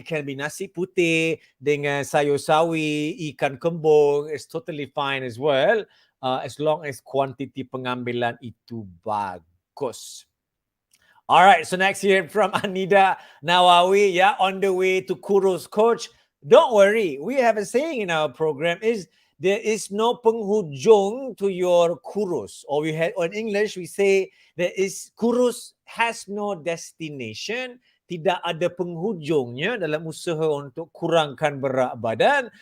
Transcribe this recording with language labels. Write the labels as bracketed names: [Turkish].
[English] It can be [Malay] nasi putih dengan sayur sawi, ikan kembung. [English] It's totally fine as well, as long as [Malay] kuantiti pengambilan itu bagus. [English] All right, so next here from Anida Nawawi, on the way to Kurus Coach. Don't worry, we have a saying in our program is there is no penghujung to your kurus. Or in English we say kurus has no destination. [Malay] Tidak ada penghujungnya dalam usaha untuk kurangkan berat badan.